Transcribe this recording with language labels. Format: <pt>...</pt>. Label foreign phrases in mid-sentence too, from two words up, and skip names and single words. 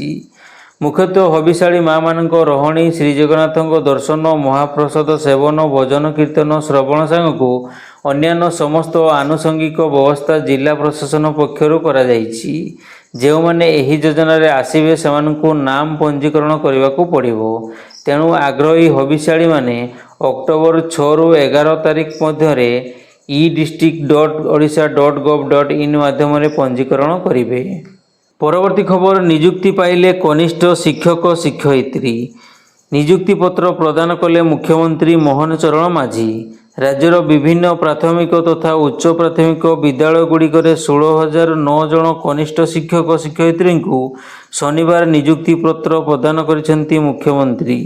<or>ମୁଖ୍ୟତଃ ହବିଷ୍ୟାଳୀ ମା'ମାନଙ୍କ ରହଣି, ଶ୍ରୀଜଗନ୍ନାଥଙ୍କ ଦର୍ଶନ, ମହାପ୍ରସାଦ ସେବନ, ଭଜନ କୀର୍ତ୍ତନ, ଶ୍ରବଣ ସାଙ୍ଗକୁ ଅନ୍ୟାନ୍ୟ ସମସ୍ତ ଆନୁଷଙ୍ଗିକ ବ୍ୟବସ୍ଥା ଜିଲ୍ଲା ପ୍ରଶାସନ ପକ୍ଷରୁ କରାଯାଇଛି। ଯେଉଁମାନେ ଏହି ଯୋଜନାରେ ଆସିବେ ସେମାନଙ୍କୁ ନାମ ପଞ୍ଜୀକରଣ କରିବାକୁ ପଡ଼ିବ। ତେଣୁ ଆଗ୍ରହୀ ହବିଷ୍ୟାଳୀମାନେ ଅକ୍ଟୋବର 6ରୁ 11 ତାରିଖ ମଧ୍ୟରେ e-district.odisha.gov.in ମାଧ୍ୟମରେ ପଞ୍ଜୀକରଣ କରିବେ। ପରବର୍ତ୍ତୀ ଖବର, ନିଯୁକ୍ତି ପାଇଲେ କନିଷ୍ଠ ଶିକ୍ଷକ ଶିକ୍ଷୟିତ୍ରୀ। ନିଯୁକ୍ତିପତ୍ର ପ୍ରଦାନ କଲେ ମୁଖ୍ୟମନ୍ତ୍ରୀ ମୋହନ ଚରଣ ମାଝୀ। ରାଜ୍ୟର ବିଭିନ୍ନ ପ୍ରାଥମିକ ତଥା ଉଚ୍ଚ ପ୍ରାଥମିକ ବିଦ୍ୟାଳୟଗୁଡ଼ିକରେ 16,009 ଜଣ କନିଷ୍ଠ ଶିକ୍ଷକ ଶିକ୍ଷୟିତ୍ରୀଙ୍କୁ ଶନିବାର ନିଯୁକ୍ତିପତ୍ର ପ୍ରଦାନ କରିଛନ୍ତି ମୁଖ୍ୟମନ୍ତ୍ରୀ।</or>